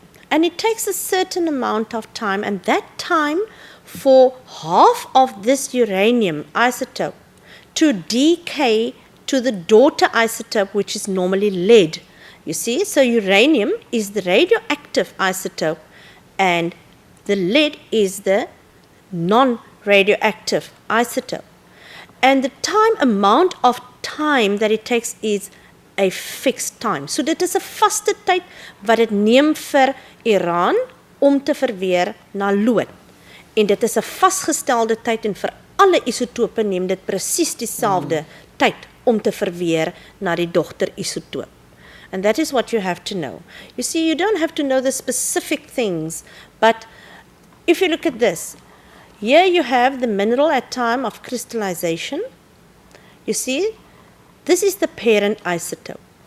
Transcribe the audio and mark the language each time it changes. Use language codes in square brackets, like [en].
[en] And it takes a certain amount of time, and that time for half of this uranium isotope to decay to the daughter isotope, which is normally lead. You see, so uranium is the radioactive isotope, and the lead is the non-radioactive isotope. And the amount of time that it takes is a fixed time. [af] So dit is 'n vaste tyd wat dit neem vir Iran om te verweer na lood. En dit is 'n vasgestelde tyd en vir alle isotope neem dit presies dieselfde tyd om te verweer na die dogterisotoop. [en] And that is what you have to know. You see, you don't have to know the specific things, but if you look at this, here you have the mineral at time of crystallization. You see, this is the parent isotope.